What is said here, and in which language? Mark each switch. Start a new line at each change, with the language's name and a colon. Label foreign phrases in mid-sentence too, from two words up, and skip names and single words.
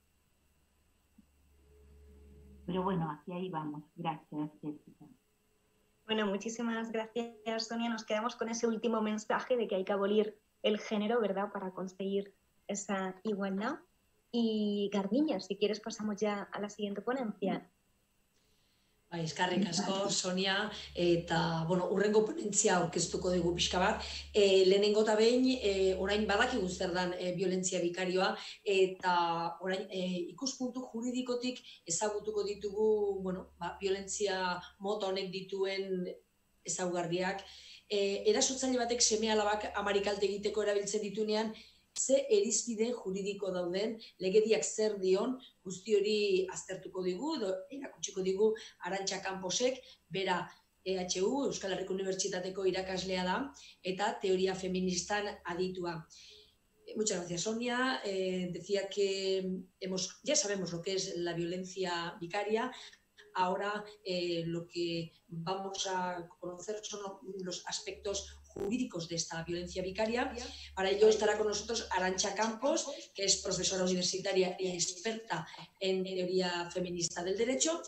Spanish: Pero bueno, hacia ahí vamos. Gracias, Jessica. Bueno, muchísimas gracias, Sonia. Nos quedamos con ese último mensaje de que hay que abolir el género, ¿verdad?, para conseguir esa igualdad. Y Garbiñe, si quieres pasamos ya a la siguiente ponencia.
Basque: Eskerrik asko, Sonia, eta, urrengo ponentzia aurkeztuko dugu pixka bat. Lehenengo eta behin, orain badakigu zer dan violentzia bikarioa, eta orain ikuspuntu juridikotik ezagutuko ditugu, violentzia mota honek dituen ezaugarriak. Erasotzaile batek seme-alabak amari kalte egiteko erabiltzen dituenean, ze irizpide juridiko dauden, legediak zer dion, guzti hori aztertuko digu, erakutsiko digu Arantxa Camposek, bera EHU, Euskal Herriko Unibertsitateko irakaslea da, eta teoria feministan aditua.
Spanish: Muchas gracias, Sonia. Decía que ya sabemos lo que es la violencia vicaria. ahora lo que vamos a conocer son los aspectos jurídicos de esta violencia vicaria. Para ello estará con nosotros Arantxa Campos, que es profesora universitaria y experta en teoría feminista del derecho.